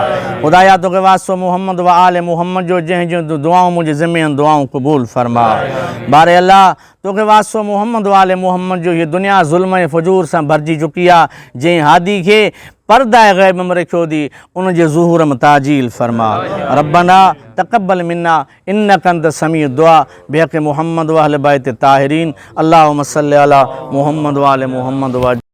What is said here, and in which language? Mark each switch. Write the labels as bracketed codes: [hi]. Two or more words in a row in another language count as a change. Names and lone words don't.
[sd] खुदाया तोखे वास्तो मोहम्मद व आले मोहम्मद जो जंहिं जो दुआऊं मुंहिंजे ज़िम्मे आहिनि दुआऊं क़बूल फरमा। बारे अल्लाह तोखे वास्तो मोहम्मद व आले मोहम्मद जो हीअ दुनिया ज़ुल्म ऐं फजूर सां भरिजी चुकी आहे, जंहिं हादी खे पर्दा ग़ैब में रखियो थी उन जे ज़ुहूर में ताजील फरमा। [ar] ربنا تقبل منا إنك أنت سميع الدعاء بحق محمد وأهل بيت طاهرين. اللهم صل على محمد وآل محمد و